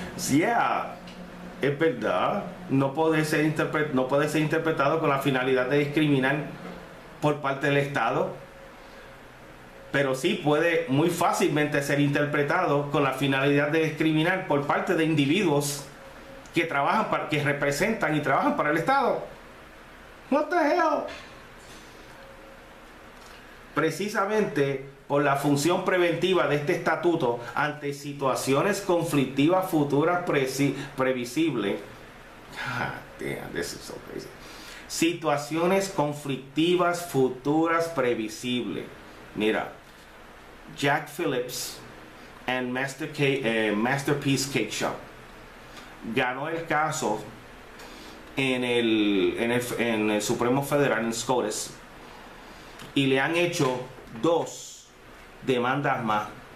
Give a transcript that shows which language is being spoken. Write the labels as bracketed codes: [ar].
[en] Yeah, [es] es verdad. No puede ser interpretado con la finalidad de discriminar por parte del Estado, pero sí puede muy fácilmente ser interpretado con la finalidad de discriminar por parte de individuos que trabajan que representan y trabajan para el Estado. [en] What the hell? [es] Precisamente por la función preventiva de este estatuto ante situaciones conflictivas futuras previsibles. [en] God damn, this is so crazy. [es] Situaciones conflictivas futuras previsibles. Mira, Jack Phillips and Masterpiece Cake Shop ganó el caso en el Supremo Federal en SCOTUS y le han hecho 2 demandas más.